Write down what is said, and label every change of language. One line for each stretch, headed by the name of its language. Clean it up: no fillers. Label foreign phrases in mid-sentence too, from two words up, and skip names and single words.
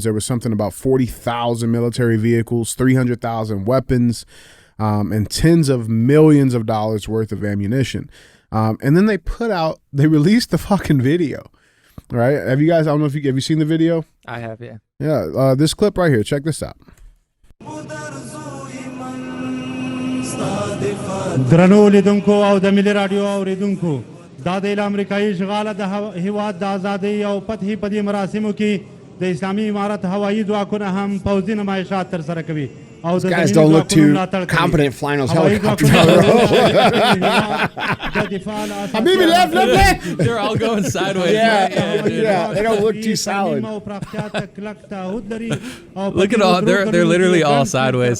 English: There was something about 40,000 military vehicles, 300,000 weapons, and tens of millions of dollars worth of ammunition. And then they released the fucking video, right? Have you guys, I don't know if have you seen the video? I have, yeah. Yeah, this clip right here. Check this out.
Pashto: درنو لیدونکو او د ملي رادیو اوریدونکو دا د امریکایي اشغال د هیواد د ازادۍ او فتحې په دې مراسمو کې د اسلامي امارت هوایي ځواکونه هم پوځي نمایشات ترسره کوي.
English: These guys don't look too competent flying those helicopters down the road. Habibi, left. They're all going sideways. Yeah, they don't look too solid. Look at all, they're literally all sideways.